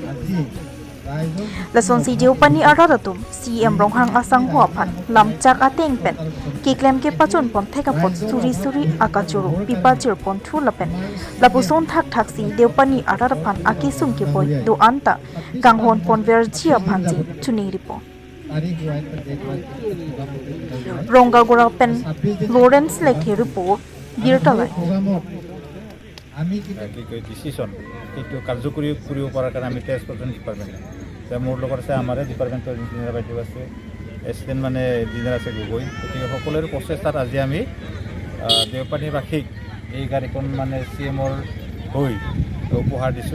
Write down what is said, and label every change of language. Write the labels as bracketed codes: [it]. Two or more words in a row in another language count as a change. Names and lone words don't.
[mjw] Lason si Deopani Aradatum CM Ronghang Asang Huapan Lamchak Ateng Pen Kiklem ke Pachon Pon Thekapot Suri Akachuru Pipa Jirpon Thulapen Lapuson Thak si Deopani Aradapan Akisum ke Boy Do Anta Ganghon Pon Vergia Panji Tuniripo Ronga Gora Pen Lawrence Lake Report Birtalai [as] আমি কি ডিসিশন কিন্তু কার্যকরী কৰিব পৰাৰ কাৰণে আমি [en] transportation department [as] তে মোৰ লগত আছে আমাৰ [en] departmentৰ engineer [as] বাইদেউ আছে এছটেন মানে ইঞ্জিনিয়াৰ আছে গগৈ গতিকে সকলোৰে প্ৰচেষ্টাত আজি আমি দেওপানীবাসীক এই গাড়ীখন মানে চিএমৰ হৈ উপহাৰ দিছোঁ